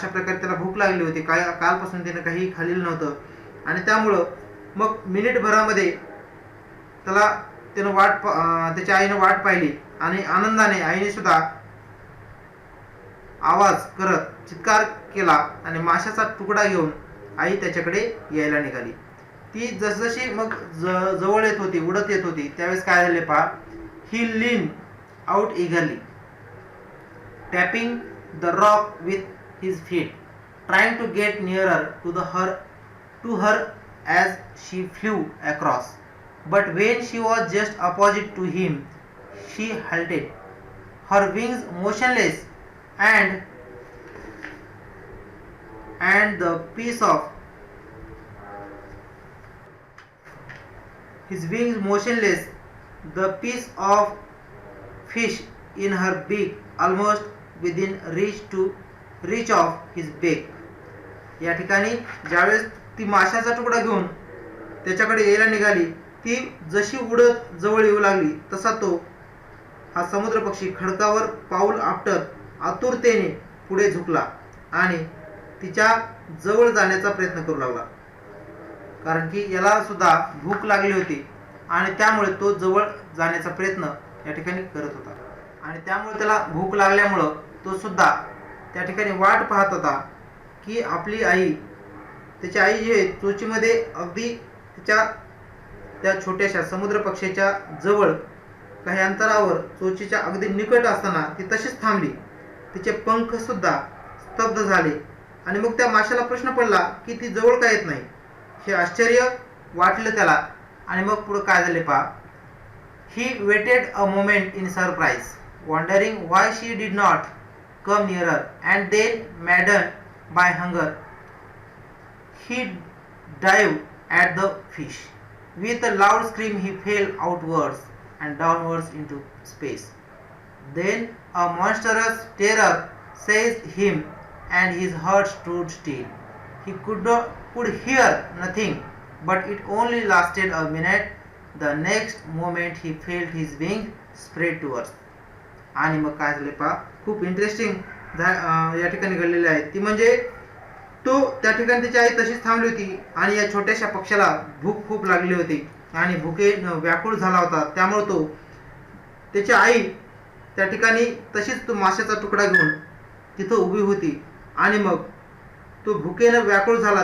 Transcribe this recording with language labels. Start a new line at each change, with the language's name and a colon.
Marathi: अशा प्रकारे त्याला भूक लागली होती, कालपासून त्याने काही खाल्लेलं नव्हतं आणि त्यामुळं मग मिनिटभरामध्ये त्याच्या आईनं वाट पाहिली आणि आनंदाने आईने सुद्धा आवाज करत चित्कार केला आणि माशाचा तुकडा घेऊन आई त्याच्याकडे यायला निघाली. ती जसजशी मग जवळ येत होती, उडत येत होती, त्यावेळेस काय झाले पहा,
English: he leaned out eagerly, tapping the rock with his feet, trying to get nearer to her as she flew across. But when she was just opposite to him, she halted, her wings motionless, and the piece of his wings motionless, the piece of fish in her beak almost within reach of his beak.
Marathi: या ठिकाणी ज्यावेळेस ती माशाचा तुकडा घेऊन त्याच्याकडे यायला निघाली, ती जशी उडत जवळ येऊ लागली तसा हा समुद्र पक्षी खडकावर पाऊल आपटत आतुरतेने पुढे झुकला आणि तिच्या जवळ जाण्याचा प्रयत्न करू लागला. कारण की याला सुद्धा भूक लागली होती आणि त्यामुळे तो जवळ जाण्याचा प्रयत्न या ठिकाणी करत होता. आणि त्यामुळे त्याला भूक लागल्यामुळं तो सुद्धा त्या ठिकाणी वाट पाहत होता की आपली आई, त्याची आई जी आहे चोचीमध्ये अगदी त्या छोट्याशा समुद्र पक्षाच्या जवळ काही अंतरावर चोचीच्या अगदी निकट असताना ती तशीच थांबली. तिचे पंख सुद्धा स्तब्ध झाले आणि मग त्या माशाला प्रश्न पडला की ती जवळ का येत नाही. हे आश्चर्य वाटलं त्याला आणि मग पुढे काय झाले पहा.
English: He waited a moment in surprise, wondering why she did not come nearer, and then, maddened by hunger, he dived at the fish. With a loud scream he fell outwards and downwards into space. Then a monstrous terror seized him and his heart stood still. He could hear nothing, but it only lasted a minute. The next moment he felt his wing spread towards.
Marathi: आणि मग काय झाले पहा, खूप interesting या ठिकाणी घडलेले आहे. ती म्हणजे तो त्या ठिकाणी त्याची आई तशीच थांबली होती आणि या छोट्याशा पक्षाला भूक खूप लागली होती आणि भुकेनं व्याकुळ झाला होता. त्यामुळे त्याची आई त्या ठिकाणी तशीच तो माशाचा तुकडा घेऊन तिथं उभी होती आणि मग तो भुकेनं व्याकुळ झाला.